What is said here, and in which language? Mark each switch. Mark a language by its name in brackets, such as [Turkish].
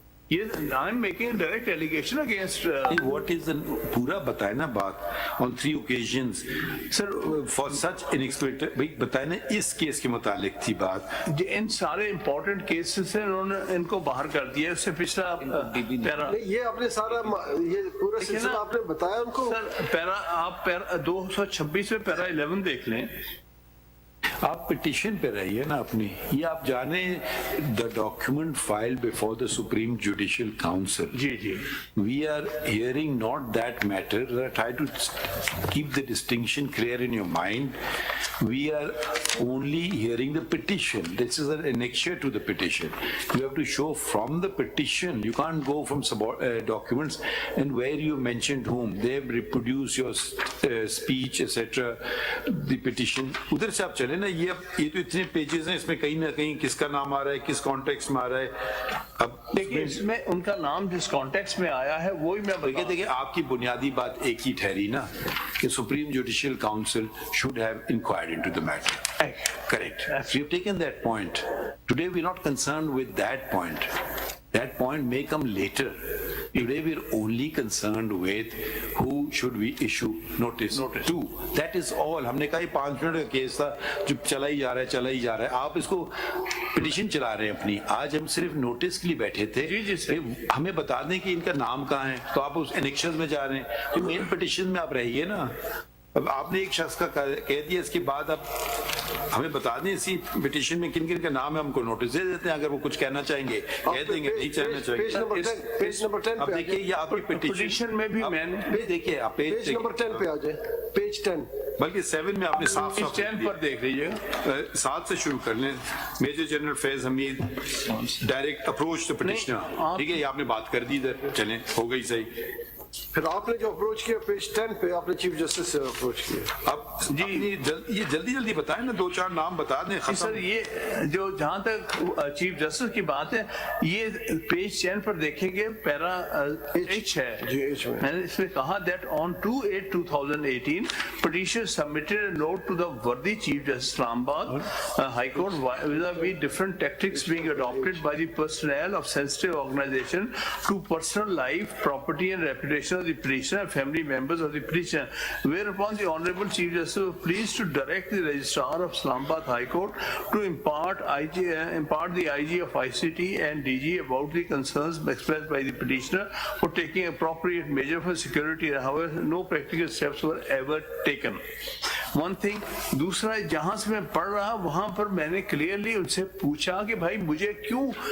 [English] یہ I am making a direct allegation against what is the [Urdu] پورا بتائے نا بات. [English] on 3 occasions sir for such inexplicable, [Urdu] بھائی بتائے نا اس کیس کے متعلق تھی بات. ان سارے امپورٹنٹ کیسز سے انہوں نے ان کو باہر کر دیا. اس سے پچھلا پیرا یہ آپ نے سارا یہ پورا سلسلہ آپ نے بتایا ان کو. سر پیرا آپ 226 میں پیرا 11 دیکھ لیں. آپ پٹیشن پہ رہیے نا اپنی. یہ آپ جانیں [English] the document filed before the Supreme Judicial Council. [Urdu] جی [English] We are hearing not that matter. Try to keep the distinction clear in your mind. We are only hearing the petition. This is an annexure to the petition. You have to show from the petition. You can't go from documents and where you mentioned whom. They have reproduced your speech, etc. The petition. [Urdu] ادھر سے آپ چلے نا, یہ تو اتنے pages ہیں, اس میں کہیں نہ کہیں کس کا نام آ رہا ہے, کس کانٹیکس میں آ رہا ہے. اب دیکھیے اس میں ان کا نام جس کانٹیکس میں آیا ہے وہی میں دیکھیے آپ کی بنیادی بات ایک ہی ٹھہری نا کہ supreme judicial council [English] should have inquired into the matter. Correct. We have taken that point. Today we are not concerned with that point. That point may come later. Today we are only concerned with who should we issue notice to. That is all. [Urdu] ہم نے کہا یہ 5 minute کا case تھا جو چلا ہی جا رہا ہے. آپ اس کو پٹیشن چلا رہے ہیں اپنی. آج ہم صرف نوٹس کے لیے بیٹھے تھے, ہمیں بتا دیں کہ ان کا نام کہاں ہے, تو آپ اس انیکشن میں جا رہے ہیں. تو مین پٹیشن میں آپ رہیے نا. اب آپ نے ایک شخص کا کہہ دیا, اس کے بعد اب ہمیں بتا دیں اسی پٹیشن میں کن کن کا نام ہے, ہم کو نوٹس دے دیتے ہیں. اگر وہ کچھ کہنا چاہیں گے کہہ دیں گے, نہیں کہنا چاہیں گے. پیج نمبر 10 اب دیکھیے یہ آپ کی پٹیشن میں بھی میں نے دیکھیے آپ پیج نمبر 10 پہ آ جائیں. پیج 10 بلکہ 7 میں آپ نے صاف 10 پر دیکھ لیجیے. 7 سے شروع کر لیں. Major general Faiz Hamid direct approach to petitioner. ٹھیک ہے, یہ آپ نے بات کر دی ادھر, چلیں ہو گئی صحیح. پھر آپ نے جو اپروچ کیا پیج 10 پہ, آپ نے چیف جسٹس سے اپروچ کیا. اب جی یہ جلدی بتائیں نا, 2-4 نام بتا دیں. سر یہ جو جہاں تک چیف جسٹس کی بات ہے, یہ پیج 10 پر دیکھیں گے, پیرا ایچ ہے. میں نے اس میں کہا [English] that on 2/8/2018 petitioner submitted a note to the worthy Chief Justice Islamabad High Court vis-a-vis different tactics being adopted by the personnel of sensitive organization to personal life, property and reputation of the petitioner and family members of the petitioner, whereupon the Honorable Chief Justice was pleased to direct the Registrar of Islamabad High Court to impart the IG of ICT and DG about the concerns expressed by the petitioner for taking appropriate measure for security. However, no practical steps were ever taken. One thing. [Urdu] دوسرا, جہاں سے میں پڑھ رہا وہاں پر میں نے clearly ان سے پوچھا کہ بھائی مجھے کیوں